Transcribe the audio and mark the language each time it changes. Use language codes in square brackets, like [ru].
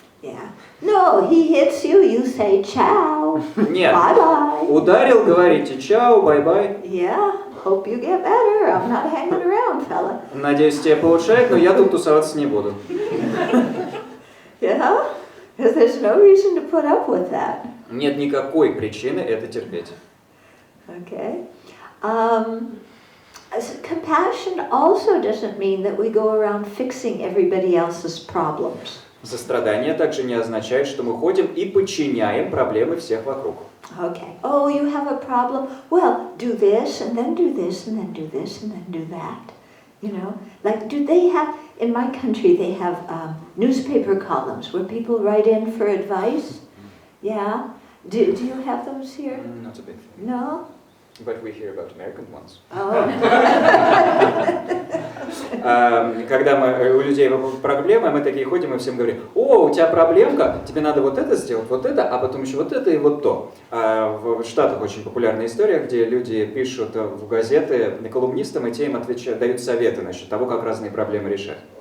[en] Yeah. No, he hits you, you say ciao. [ru] Нет. [en] Bye-bye. [ru] Ударил, говорите чао, бай-бай. [en] Yeah. Hope you get better. I'm not hanging around, fella. [ru] Надеюсь, тебе получает, но я тут тусоваться не буду. [en] Yeah? There's no reason to put up with that. [ru] Нет никакой причины это терпеть. [en] Okay. Compassion also doesn't mean that we go around fixing everybody else's problems. [ru] Сострадание также не означает, что мы ходим и подчиняем проблемы всех вокруг. [en] Okay. Oh, you have a problem? Well, do this, and then do this, and then do this, and then do that. You know? Like, do they have, in my country, they have newspaper columns where people write in for advice? Yeah? Do you have those here? Not a big thing. No? But we hear about American ones. Oh. [ru] Когда у людей проблемы, мы такие ходим и всем говорим, о, у тебя проблемка, тебе надо вот это сделать, вот это, а потом еще вот это и вот то. В Штатах очень популярная история, где люди пишут в газеты колумнистам, и те им отвечают, дают советы насчет того, как разные проблемы решать.